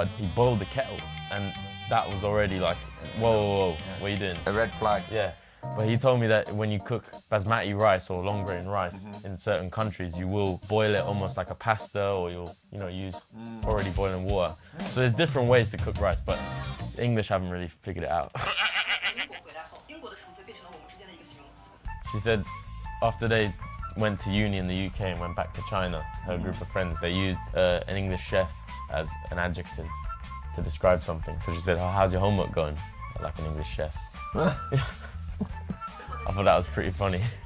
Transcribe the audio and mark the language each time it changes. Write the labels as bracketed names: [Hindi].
[English] He boiled the kettle, and that was already like, whoa, what are you doing? A red flag. Yeah. But he told me that when you cook basmati rice or long grain rice in certain countries, you will boil it almost like a pasta, or you'll, use already boiling water. So there's different ways to cook rice, but the English haven't really figured it out. [Chinese] 英国回来后，英国的赎罪变成了我们之间的一个形容词。 [English] She said after they went to uni in the UK and went back to China, her group of friends, they used an English chef as an adjective to describe something. So she said, oh, how's your homework going? Like an English chef. I thought that was pretty funny.